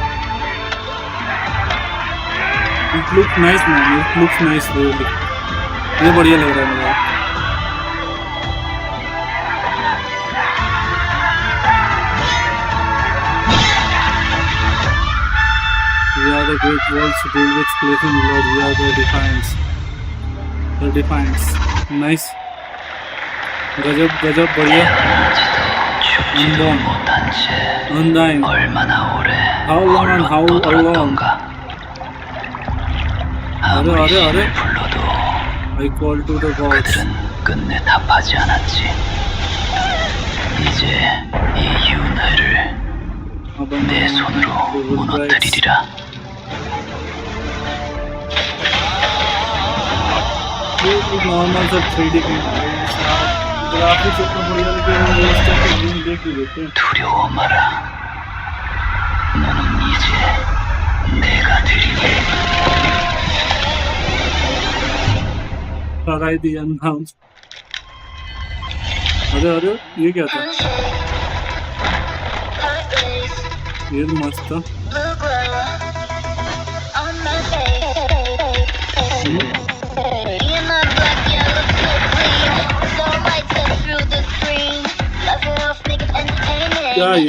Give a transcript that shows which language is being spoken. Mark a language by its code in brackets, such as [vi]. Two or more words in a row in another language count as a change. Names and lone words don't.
[en] It looks nice, man. It looks nice, really. [hi] ये बढ़िया लग रहा है मुझे। [en] We are the great walls built with flapping blood. We are the defiance. The defiance. Nice. [hi] गजब गजब बढ़िया. [en] Unborn. Undying. How long and how long? [hi] अरे अरे अरे. [en] I call to the gods. [ko] 끝내 답하지 않았지. 이제 이 윤회를 내 손으로 무너뜨리리라. [hi] नॉर्मल सा 3D ग्राफिक्स इतना बढ़िया लगे वो उस टाइप के गेम देख ही लेते हैं। [ko] 두려워 마라. 너는 이제 내가 되리니. [en] Sarai the Unbound. [hi] अरे अरे ये क्या था? ये तो मस्त था। क्या ये?